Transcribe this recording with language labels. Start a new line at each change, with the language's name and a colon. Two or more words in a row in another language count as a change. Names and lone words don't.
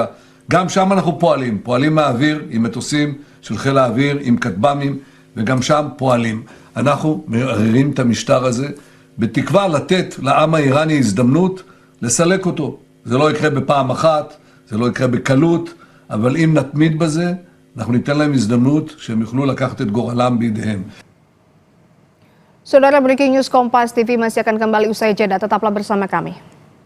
Hebrew: גם שם אנחנו פועלים מהאוויר עם מטוסים של חיל האוויר, עם כטב"מים, וגם שם פועלים. אנחנו מערערים את המשטר הזה, בתקווה לתת לעם האיראני הזדמנות לסלק אותו. זה לא יקרה בפעם אחת, זה לא יקרה בקלות, אבל אם נתמיד בזה, אנחנו ניתן להם הזדמנות שהם יוכלו לקחת את גורלם בידיהם.
Indonesian: Saudara,
English: Breaking News
Indonesian: Kompas TV masih akan kembali usai jeda, tetaplah bersama kami.